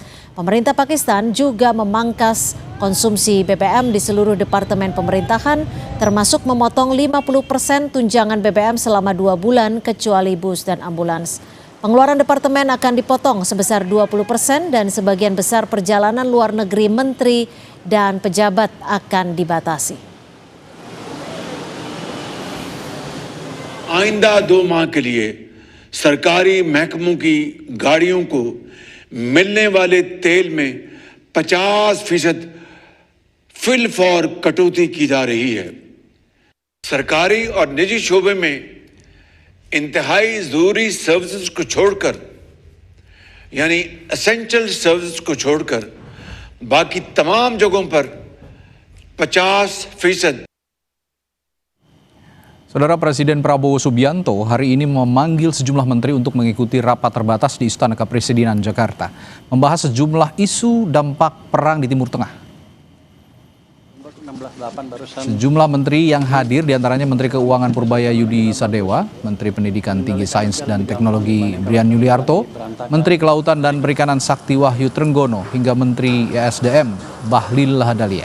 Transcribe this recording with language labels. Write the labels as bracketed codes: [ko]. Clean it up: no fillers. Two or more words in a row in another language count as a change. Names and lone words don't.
[id] Pemerintah Pakistan juga memangkas konsumsi BBM di seluruh departemen pemerintahan, termasuk memotong 50% tunjangan BBM selama 2 bulan kecuali bus dan ambulans. Pengeluaran departemen akan dipotong sebesar 20% dan sebagian besar perjalanan luar negeri menteri dan pejabat akan dibatasi. [ur] آئندہ 2 ماہ کے لیے سرکاری محکموں کی گاڑیوں کو ملنے والے تیل میں 50% فل فار کٹوتی کی جا رہی ہے. سرکاری اور نجی شعبے میں انتہائی ضروری سروسز کو چھوڑ کر، یعنی [en] essential services [ur] کو چھوڑ کر باقی تمام جگہوں پر 50%. [id] Saudara, Presiden Prabowo Subianto hari ini memanggil sejumlah menteri untuk mengikuti rapat terbatas di Istana Kepresidenan Jakarta, membahas sejumlah isu dampak perang di Timur Tengah. Sejumlah menteri yang hadir diantaranya Menteri Keuangan Purbaya Yudi Sadewa, Menteri Pendidikan Tinggi Sains dan Teknologi Brian Yuliarto, Menteri Kelautan dan Perikanan Sakti Wahyu Trenggono, hingga Menteri ESDM Bahlil Lahadalia.